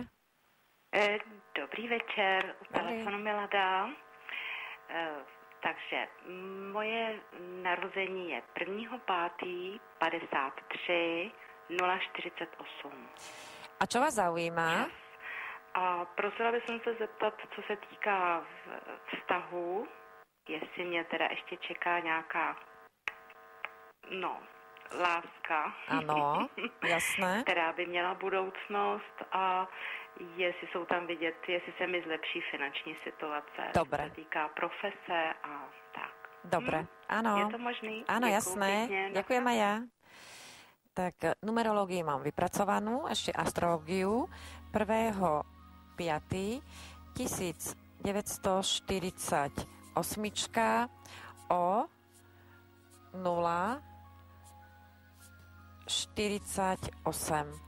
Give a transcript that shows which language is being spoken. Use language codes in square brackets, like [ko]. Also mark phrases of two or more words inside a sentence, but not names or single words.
[cs] Dobrý večer, u telefonu Milada. Takže moje narození je 1.5.53 048. [sk] A čo vás zaujíma? [cs] A prosila by som se zeptat, co se týká vztahu, jestli mě teda ještě čeká nějaká, láska. Ano, jasné. Která by měla budoucnost a jestli jsou tam vidět, jestli se mi zlepší finanční situace. [sk] Dobre. [cs] Co se týká profese a tak. [sk] Dobre, áno. [cs] Je to možný? [sk] Áno, jasné. [cs] Pěkně. [sk] Ďakujem aj ja. Tak numerológiu mám vypracovanú, ešte astrológiu 1.5.1948 o 0:48.